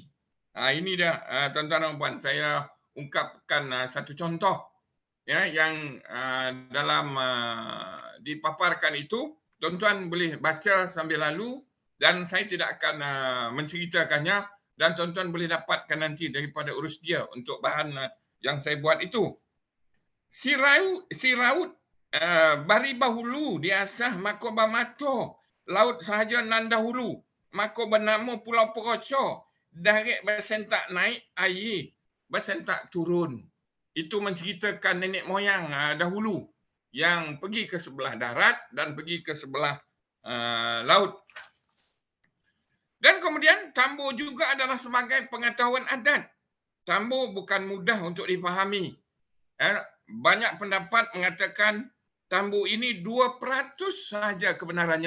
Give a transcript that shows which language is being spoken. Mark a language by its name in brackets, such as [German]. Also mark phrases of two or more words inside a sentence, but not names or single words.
[Malay] Ini dah tuan-tuan dan puan, saya ungkapkan satu contoh ya yang dalam dipaparkan itu, tuan-tuan boleh baca sambil lalu dan saya tidak akan menceritakannya dan tuan-tuan boleh dapatkan nanti daripada urus dia untuk bahan yang saya buat itu. [Minangkabau] Si raut bari bahulu diasah mako bamato, laut sahaja nan dahulu, mako bernama Pulau Peroco, darek bersentak naik air, bersentak turun. [Malay] Itu menceritakan nenek moyang dahulu yang pergi ke sebelah darat dan pergi ke sebelah laut. Dan kemudian tambo juga adalah sebagai pengetahuan adat. Tambo bukan mudah untuk dipahami. Banyak pendapat mengatakan tambo ini 2% sahaja kebenarannya.